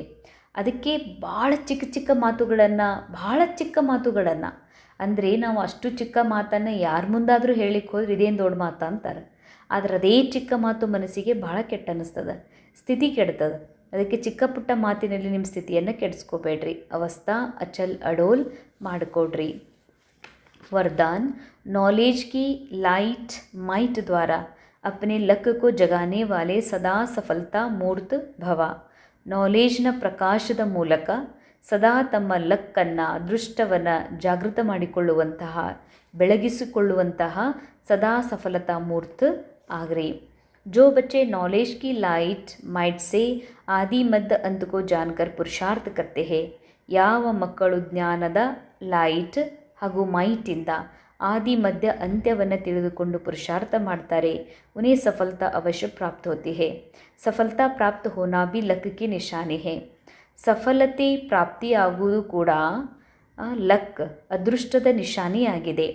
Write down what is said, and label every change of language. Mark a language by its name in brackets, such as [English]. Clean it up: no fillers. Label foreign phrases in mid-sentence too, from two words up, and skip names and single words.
[Kannada] ಅದಕ್ಕೆ ಭಾಳ ಚಿಕ್ಕ ಮಾತುಗಳನ್ನು ಅಂದರೆ ನಾವು ಅಷ್ಟು ಚಿಕ್ಕ ಮಾತನ್ನು ಯಾರ ಮುಂದಾದರೂ ಹೇಳಿಕ್ಕೆ ಹೋದ್ರೆ ಇದೇನು ದೊಡ್ಡ ಮಾತು ಅಂತಾರೆ. ಆದರೆ ಅದೇ ಚಿಕ್ಕ ಮಾತು ಮನಸ್ಸಿಗೆ ಭಾಳ ಕೆಟ್ಟ ಅನ್ನಿಸ್ತದೆ, ಸ್ಥಿತಿ ಕೆಡ್ತದೆ. ಅದಕ್ಕೆ ಚಿಕ್ಕ ಪುಟ್ಟ ಮಾತಿನಲ್ಲಿ ನಿಮ್ಮ ಸ್ಥಿತಿಯನ್ನು ಕೆಡಿಸ್ಕೋಬೇಡ್ರಿ. [Hindi] अवस्था अचल अडोल [Kannada] ಮಾಡಿಕೊಡ್ರಿ. [Hindi] वरदान, नॉलेज की [English] light might [Hindi] द्वारा अपने लक को जगाने वाले सदा सफलता मूर्त भव. [Kannada] ನಾಲೇಜ್ನ ಪ್ರಕಾಶದ ಮೂಲಕ ಸದಾ ತಮ್ಮ ಲಕ್ಕನ್ನು, ಅದೃಷ್ಟವನ್ನು ಜಾಗೃತ ಮಾಡಿಕೊಳ್ಳುವಂತಹ, ಬೆಳಗಿಸಿಕೊಳ್ಳುವಂತಹ ಸದಾ ಸಫಲತಾ ಮೂರ್ತ ಆಗ್ರಿ. [Hindi] जो बच्चे नॉलेज की [English] light might [Hindi] से आदि मध्य अंत को जानकर पुरुषार्थ करते हैं, [Kannada] ಯಾವ ಮಕ್ಕಳು ಜ್ಞಾನದ ಲೈಟ್ ಹಾಗೂ ಮೈಟಿಂದ ಆದಿ ಮಧ್ಯ ಅಂತ್ಯವನ್ನು ತಿಳಿದುಕೊಂಡು ಪುರುಷಾರ್ಥ ಮಾಡ್ತಾರೆ, [Hindi] उन्हें सफलता अवश्य प्राप्त होती है. सफलता प्राप्त होना भी लक की निशानी है. [Kannada] ಸಫಲತೆ ಪ್ರಾಪ್ತಿಯಾಗುವುದು ಕೂಡ ಲಕ್, ಅದೃಷ್ಟದ ನಿಶಾನಿಯಾಗಿದೆ.